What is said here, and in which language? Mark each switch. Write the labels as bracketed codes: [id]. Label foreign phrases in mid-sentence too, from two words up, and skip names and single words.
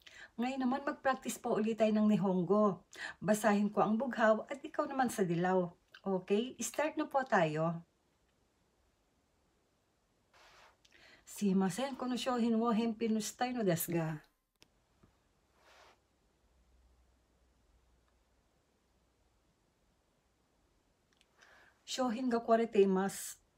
[tl] Ngayon naman mag-practice po ulit tayo ng Nihongo. Basahin ko ang bughaw at ikaw naman sa dilaw. Okay, start na po tayo. [ja] すいません、この商品を返品したいのですが。商品が壊れています。